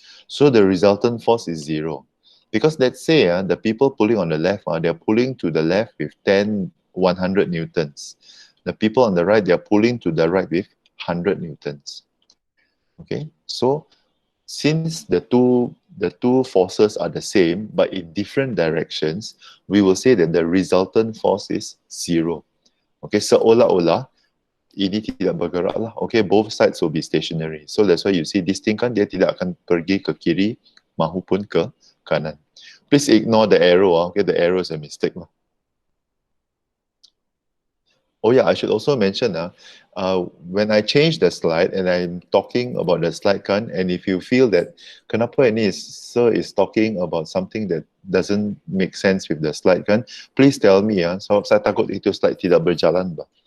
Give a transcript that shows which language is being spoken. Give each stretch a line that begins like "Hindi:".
English: So the resultant force is 0. Because let's say the people pulling on the left, they're pulling to the left with 100 newtons. The people on the right, they're pulling to the right with 100 newtons. Okay, so since the two forces are the same but in different directions, we will say that the resultant force is 0.
Malay: Okay, seolah-olah ini tidak bergerak lah.
English: Okay, both sides will be stationary. So that's why you see this thing kan,
Malay: dia tidak akan pergi ke kiri mahupun ke kanan.
English: Please ignore the arrow. Okay, the arrow is a mistake lah. Oh yeah, I should also mention when I change the slide and I'm talking about the slide kan, and if you feel that
Malay: kenapa ini
English: sir is talking about something that doesn't make sense with the slide kan, please tell me so
Malay: saya takut itu slide tidak berjalan bah.